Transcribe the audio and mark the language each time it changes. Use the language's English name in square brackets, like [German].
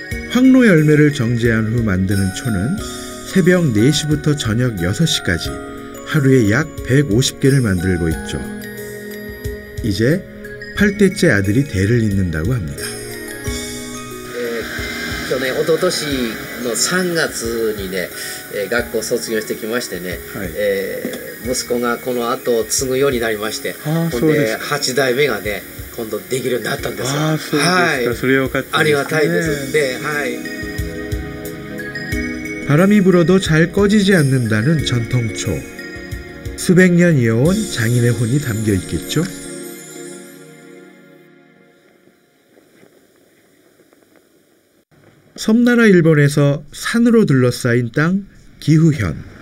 [Korean] 황로 열매를 정제한 후 만드는 초는 새벽 4시부터 저녁 6시까지 하루에 약 150개를 만들고 있죠. 이제 8대째 아들이 대를 잇는다고 합니다. [Japanese] 去年、一昨年の3月にね、学校卒業してきましてね、息子がこの後継ぐようになりまして、ほんで8代目がね、今度できるようになったんですよ。あ、そうですか。それはよかったですね。ありがたいですね。はい。 [Korean] 바람이 불어도 잘 꺼지지 않는다는 전통초. 수백 년 이어온 장인의 혼이 담겨 있겠죠? 섬나라 일본에서 산으로 둘러싸인 땅 기후현.